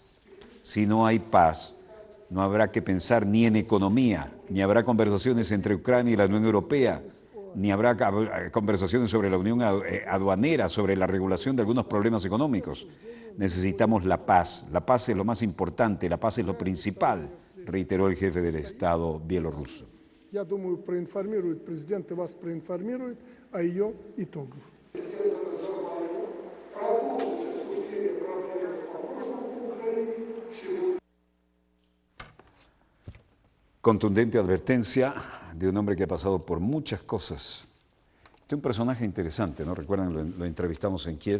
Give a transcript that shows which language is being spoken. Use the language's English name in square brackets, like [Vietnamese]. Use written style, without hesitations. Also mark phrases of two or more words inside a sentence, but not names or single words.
[Spanish] Si no hay paz, no habrá que pensar ni en economía, ni habrá conversaciones entre Ucrania y la Unión Europea, ni habrá conversaciones sobre la unión aduanera, sobre la regulación de algunos problemas económicos. Necesitamos la paz. La paz es lo más importante, la paz es lo principal, reiteró el jefe del Estado bielorruso. [Russian] Я думаю, проинформирует президент и вас проинформирует о ее итогах. [Spanish] Contundente advertencia de un hombre que ha pasado por muchas cosas. Este es un personaje interesante, ¿no? Recuerdan, lo entrevistamos en Kiev.